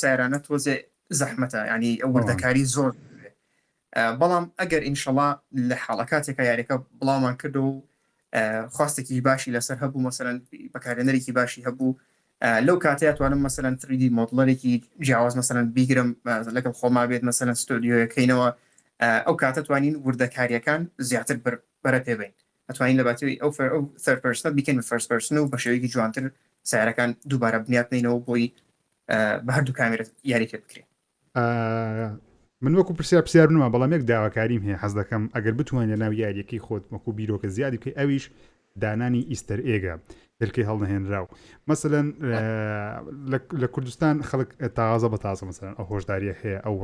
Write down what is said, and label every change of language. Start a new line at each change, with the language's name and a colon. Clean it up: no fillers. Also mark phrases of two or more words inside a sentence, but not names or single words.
Central Kurdish: سیارانە تۆزێ زەحمەتە ینی ئەو وردەکاری زۆر بەڵام ئەگەر ئینشەڵا لە حاڵەکاتێکە یاریەکە بڵاومان کرد و خواستێکی باشی لەسەر هەبوو مەسەلەن بەکارێنەرێکی باشی هەبوو لەو کاتەیە توانم مەسەلەن 3D مۆدڵەرێکی جیاواز مەسەلەن بیگرم لەگەڵ خۆما بێت مەسەلەن ستۆدیۆیەکەینەوە ئەو کاتە توانین وردەکاریەکان زیاتر بەرە پێبین ئەتوانین لە باتەوەی ئەو
English: third person
Central Kurdish: بیکەین بە
English: first person
Central Kurdish: و بە شێوەیەکی جوانتر سیارەکان دووبارە بنیاتنینەوە بۆی بە هەردوو کامێرە یاری پێ بکرێت من وەکو پرسیار بنمە بەڵام یەک داواکاریم هەیە حەز دەکەم ئەگەر بتوانین لە ناو یاریەکەی خۆت وەکو بیرۆکە زیادی بکەی ئەویش دانانی
English: Easter egg
Central Kurdish: دەرکەی هەڵنەهێنراو مەسەلەن لە کوردستان خەڵک تازە بە تازە مەسەلەن ئەو هۆشداریە هەیە ئەو